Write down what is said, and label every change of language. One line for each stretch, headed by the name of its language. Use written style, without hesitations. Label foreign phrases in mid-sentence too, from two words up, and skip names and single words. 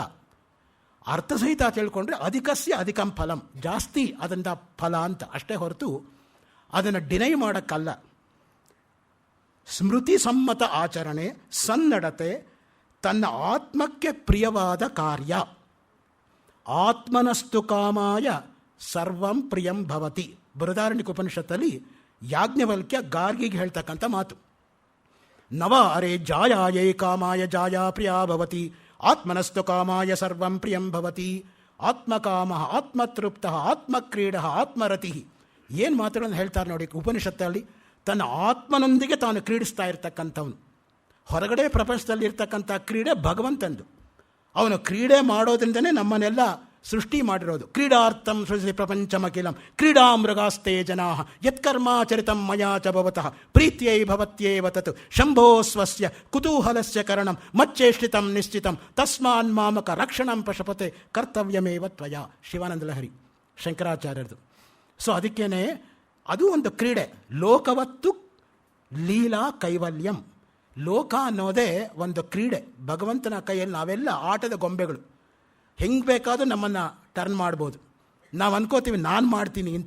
Kannada: ಅರ್ಥಸಹಿತ ತಿಳ್ಕೊಂಡ್ರೆ
Sanskrit: ಅಧಿಕಸ್ಯ ಅಧಿಕಂ ಫಲಂ,
Kannada: ಜಾಸ್ತಿ ಅದರಿಂದ ಫಲ ಅಂತ ಅಷ್ಟೇ ಹೊರತು ಅದನ್ನು ಡಿನೈ ಮಾಡೋಕ್ಕಲ್ಲ. ಸ್ಮೃತಿ ಸಮ್ಮತ ಆಚರಣೆ, ಸನ್ನಡತೆ, ತನ್ನ ಆತ್ಮಕ್ಕೆ ಪ್ರಿಯವಾದ ಕಾರ್ಯ.
Sanskrit: ಆತ್ಮನಸ್ತು ಕಾಮಾಯ ಸರ್ವಂ ಪ್ರಿಯಂ ಭವತಿ.
Kannada: ಬೃಹದಾರಣ್ಯಕ ಉಪನಿಷತ್ತಲ್ಲಿ ಯಾಜ್ಞವಲ್ಕ್ಯ ಗಾರ್ಗಿಗೆ ಹೇಳ್ತಕ್ಕಂಥ ಮಾತು.
Sanskrit: ನವ ಅರೆ ಜಾಯಾಯೇ ಕಾಮಾಯ ಜಾಯಾ ಪ್ರಿಯಾ ಭವತಿ, ಆತ್ಮನಸ್ತು ಕಾಮಾಯ ಸರ್ವಂ ಪ್ರಿಯಂ ಭವತಿ. ಆತ್ಮಕಾಮ, ಆತ್ಮತೃಪ್ತ, ಆತ್ಮಕ್ರೀಡ, ಆತ್ಮರತಿ.
Kannada: ಏನು ಮಾತುಗಳನ್ನು ಹೇಳ್ತಾರೆ ನೋಡಿ ಉಪನಿಷತ್ತಲ್ಲಿ. ತನ್ನ ಆತ್ಮನೊಂದಿಗೆ ತಾನು ಕ್ರೀಡಿಸ್ತಾ ಇರ್ತಕ್ಕಂಥವನು. ಹೊರಗಡೆ ಪ್ರಪಂಚದಲ್ಲಿರ್ತಕ್ಕಂಥ ಕ್ರೀಡೆ ಭಗವಂತಂದು. ಅವನು ಕ್ರೀಡೆ ಮಾಡೋದ್ರಿಂದನೇ ನಮ್ಮನ್ನೆಲ್ಲ ಸೃಷ್ಟಿ ಮಾಡಿರೋದು.
Sanskrit: ಕ್ರೀಡಾರ್ಥಂ ಸೃಷ್ಟಿ ಪ್ರಪಂಚಮಖಿಲಂ ಕ್ರೀಡಾ ಮೃಗಾಸ್ತೆ ಜನಾ ಯತ್ಕರ್ಮಾಚರಿತಂ ಮಯಾ ಚ ಭವತಃ ಪ್ರೀತ್ಯೈ ಭವತ್ಯೇವ ತತ್ ಶಂಭೋ ಸ್ವಸ್ಯ ಕುತೂಹಲಸ್ಯ ಕರಣಂ ಮಚ್ಚೇಷ್ಟಿತಂ ನಿಶ್ಚಿತಂ ತಸ್ಮಾನ್ ಮಾಮಕ ರಕ್ಷಣಂ ಪಶಪತೆ ಕರ್ತವ್ಯಮೇವ ತ್ವಯಾ.
Kannada: ಶಿವಾನಂದ ಲಹರಿ ಶಂಕರಾಚಾರ್ಯರದು. ಸೊ ಅದಕ್ಕೇನೆ ಅದು ಒಂದು ಕ್ರೀಡೆ.
Sanskrit: ಲೋಕವತ್ತು ಲೀಲಾ ಕೈವಲ್ಯಂ.
Kannada: ಲೋಕ ಅನ್ನೋದೇ ಒಂದು ಕ್ರೀಡೆ. ಭಗವಂತನ ಕೈಯಲ್ಲಿ ನಾವೆಲ್ಲ ಆಟದ ಗೊಂಬೆಗಳು. ಹೆಂಗೆ ಬೇಕಾದರೂ ನಮ್ಮನ್ನು ಟರ್ನ್ ಮಾಡ್ಬೋದು. ನಾವು ಅನ್ಕೋತೀವಿ ನಾನು ಮಾಡ್ತೀನಿ ಅಂತ.